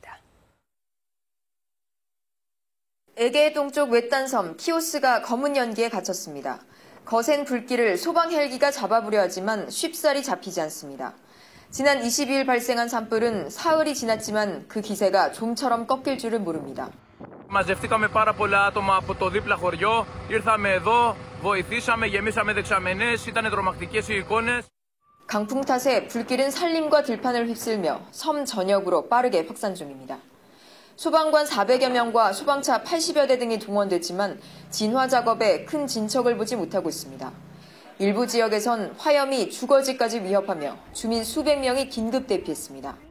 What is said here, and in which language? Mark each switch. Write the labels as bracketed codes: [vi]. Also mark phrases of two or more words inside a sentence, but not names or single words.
[ko] 파리 안다영 특파원입니다. 에게 동쪽 외딴섬 키오스가 검은 연기에 갇혔습니다. 거센 불길을 소방 헬기가 잡아보려 하지만 쉽사리 잡히지 않습니다. 지난 22일 발생한 산불은 사흘이 지났지만 그 기세가 좀처럼 꺾일 줄을 모릅니다. [el] Μαζευτήκαμε πάρα πολλά άτομα από το δίπλα χωριό, ήρθαμε εδώ, βοηθήσαμε, γεμίσαμε δεξαμενές, ήταν τρομακτικές οι εικόνες. [ko] 강풍 탓에 불길은 산림과 들판을 휩쓸며 섬 전역으로 빠르게 확산 중입니다. 소방관 400여 명과 소방차 80여 대 등이 동원됐지만 진화 작업에 큰 진척을 보지 못하고 있습니다. 일부 지역에선 화염이 주거지까지 위협하며 주민 수백 명이 긴급 대피했습니다.